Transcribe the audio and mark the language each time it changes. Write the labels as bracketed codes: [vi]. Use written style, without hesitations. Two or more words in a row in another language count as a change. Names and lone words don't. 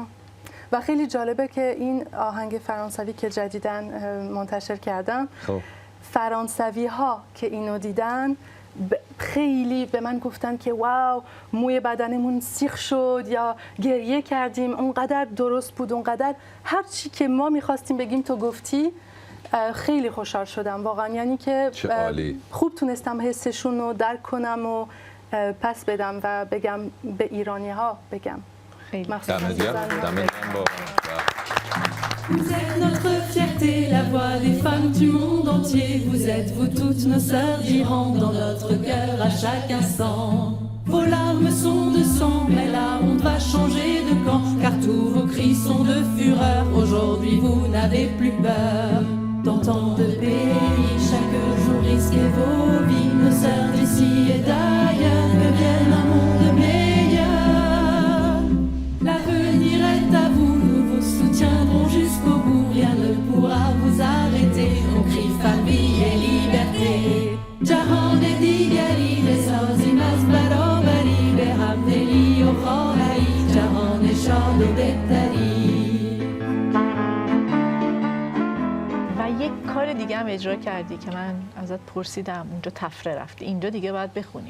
[fa] و خیلی جالبه که این آهنگ فرانسوی که جدیداً منتشر کردم، فرانسوی ها که اینو دیدن خیلی به من گفتن که واو، موی بدنمون سیخ شد یا گریه کردیم، اونقدر درست بود، اونقدر هر چی که ما میخواستیم بگیم تو گفتی. خیلی خوشحال شدم واقعا، یعنی که خوب تونستم حسشون رو درک کنم و پس بدم و بگم به ایرانی ها بگم. [fr] Vous êtes notre fierté, la voix des femmes du monde entier. Vous êtes, vous toutes nos sœurs d'Iran, dans notre cœur à chaque instant. Vos larmes sont de sang, mais la honte va changer de camp, car tous vos cris sont de fureur. Aujourd'hui vous n'avez plus peur. Dans tant de pays, chaque jour risquez vos vies. Nos sœurs d'ici et d'ailleurs, que vienne un monde meilleur. L'avenir est à vous, nous vous soutiendrons jusqu'au bout. Rien ne pourra vous arrêter, on crie famille et liberté. [fa] جهان دیگری بسازیم از برابری، به همدلی و خواهری، جهان شاد و بهتری. و یک کار دیگه هم اجرا کردی که من ازت پرسیدم، اونجا تفره رفتی، اینجا دیگه باید بخونی.